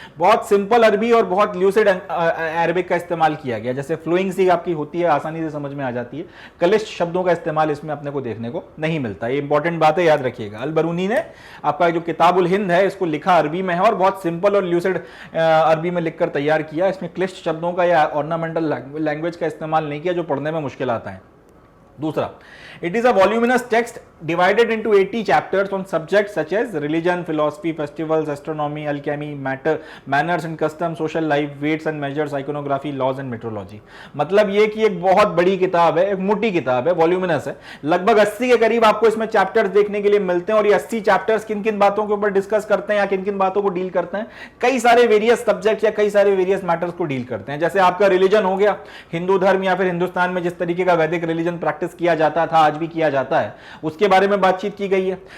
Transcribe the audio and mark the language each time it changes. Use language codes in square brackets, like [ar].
[hi] बहुत सिंपल अरबी और बहुत ल्यूसिड अरेबिक का इस्तेमाल किया गया, जैसे फ्लोइंग सी आपकी होती है, आसानी से समझ में आ जाती है, क्लिष्ट शब्दों का इस्तेमाल इसमें अपने को देखने को नहीं मिलता। ये इंपॉर्टेंट बात है, याद रखिएगा। अल-बरूनी ने आपका जो किताब उल हिंद है इसको लिखा अरबी में है और बहुत सिंपल और ल्यूसिड अरबी में लिखकर तैयार किया। इसमें क्लिष्ट शब्दों का या ऑर्नामेंटल लैंग्वेज का इस्तेमाल नहीं किया जो पढ़ने में मुश्किल आता है। दूसरा, [en] it is a voluminous text divided into 80 chapters on subjects such as religion, philosophy, festivals, astronomy, alchemy, manners and customs, social life, weights and measures, iconography, laws and meteorology। [hi] मतलब ये कि एक बहुत बड़ी किताब है, एक मोटी किताब है, वॉल्यूमिनस है, लगभग 80 के करीब आपको इसमें चैप्टर्स देखने के लिए मिलते हैं और ये 80 चैप्टर्स किन किन बातों के ऊपर डिस्कस करते हैं या किन किन बातों को डील करते हैं? कई सारे वेरियस सब्जेक्ट या कई सारे वेरियस मैटर्स को डील करते हैं। जैसे आपका रिलीजन हो गया, हिंदू धर्म या फिर हिंदुस्तान में जिस तरीके का वैदिक रिलीजन प्रैक्टिस किया जाता था, आज भी किया जाता है, उसके बारे में बातचीत की गई है।